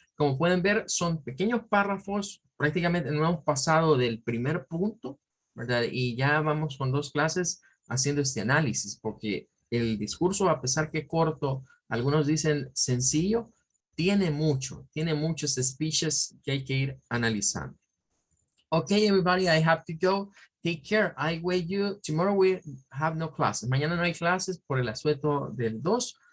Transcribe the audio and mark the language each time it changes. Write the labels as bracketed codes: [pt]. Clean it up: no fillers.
[es] Como pueden ver, son pequeños párrafos. Prácticamente no hemos pasado del primer punto, ¿verdad? Y ya vamos con 2 clases haciendo este análisis, porque el discurso, a pesar que corto, algunos dicen sencillo, tiene muchos speeches que hay que ir analizando. [en] Okay, everybody, I have to go. Take care. I wait you. Tomorrow we have no classes. [es] Mañana no hay clases por el asueto del 2.